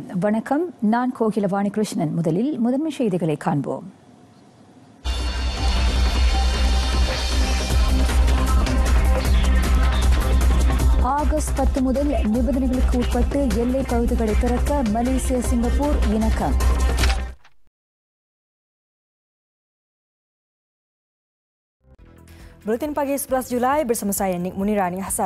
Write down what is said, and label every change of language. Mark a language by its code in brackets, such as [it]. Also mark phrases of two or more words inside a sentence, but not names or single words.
[ta] வணக்கம், நான் கோகிலவாணி கிருஷ்ணன். முதலில் முதன்மை செய்திகளை காண்போம். ஆகஸ்ட் 10 முதல் நிபந்தனைகளுக்கு உட்பட்டு எல்லை பகுதிகளை திறக்க மலேசியா, சிங்கப்பூர் இணக்கம். [ms] Buletin pagi 11 Julai bersama saya Nik Munirani Hassan.